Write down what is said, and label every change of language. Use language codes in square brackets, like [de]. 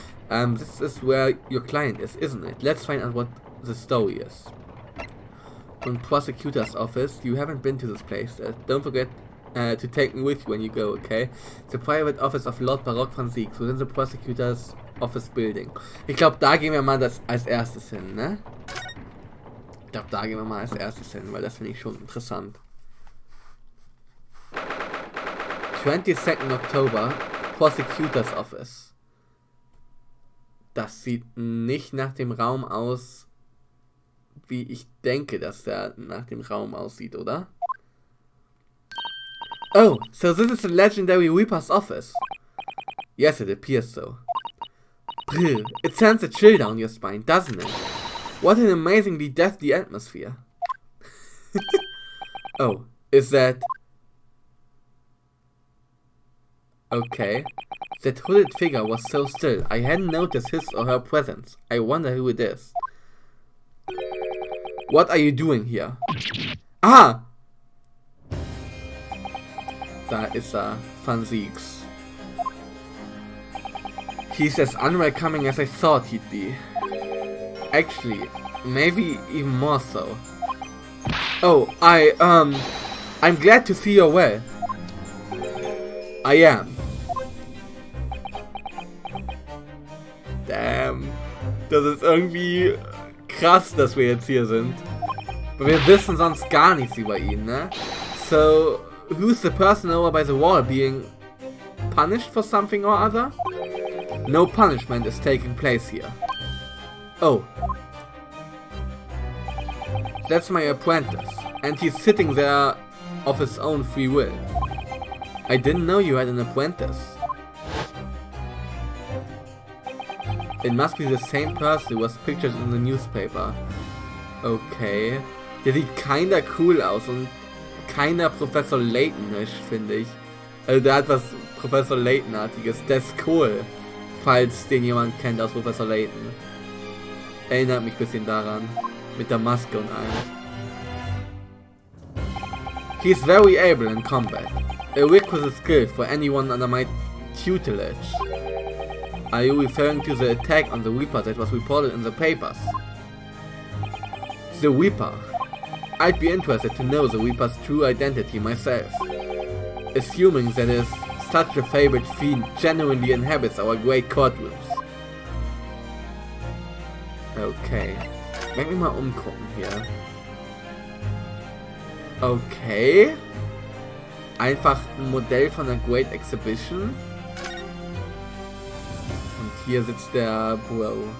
[en] This is where your client is, isn't it? Let's find out what the story is. From prosecutor's office. You haven't been to this place. Don't forget to take me with you when you go, okay? The private office of Lord Baroque van Zieks within the prosecutor's office building. [de] Ich glaube, da gehen wir mal als erstes hin, ne? Ich glaube, da gehen wir mal als erstes hin, weil das finde ich schon interessant. [en] 22nd October, Prosecutor's Office. [de] Das sieht nicht nach dem Raum aus, wie ich denke, dass der nach dem Raum aussieht, oder? [en] Oh, so this is the legendary Reaper's office. Yes, it appears so. Brr, it sends a chill down your spine, doesn't it? What an amazingly deathly atmosphere. Oh, is that... Okay. That hooded figure was so still. I hadn't noticed his or her presence. I wonder who it is. What are you doing here? Ah! Da ist er, Van Zieks. He's as unwelcoming as I thought he'd be. Actually, maybe even more so. Oh, I'm glad to see you're well. I am. Damn. [de] Das ist irgendwie krass, dass wir jetzt hier sind. Aber wir wissen sonst gar nichts über ihn, ne? [en] So, who's the person over by the wall being punished for something or other? No punishment is taking place here. Oh. That's my apprentice. And he's sitting there of his own free will. I didn't know you had an apprentice. It must be the same person who was pictured in the newspaper. Okay. [de] Der sieht keiner cool aus und keiner Professor Layton-isch, finde ich. Also der hat was Professor Layton-artiges. Der ist cool. Falls den jemand kennt aus Professor Layton. Erinnert mich ein bisschen daran. Mit der Maske und allem. [en] He's very able in combat. A requisite skill for anyone under my tutelage. Are you referring to the attack on the Reaper that was reported in the papers? The Reaper. I'd be interested to know the Reaper's true identity myself. Assuming that is such a fabled fiend genuinely inhabits our great courtrooms. Okay. [de] Lass mich mal umgucken hier. Okay. Einfach ein Modell von der Great Exhibition. Und hier sitzt der Bro.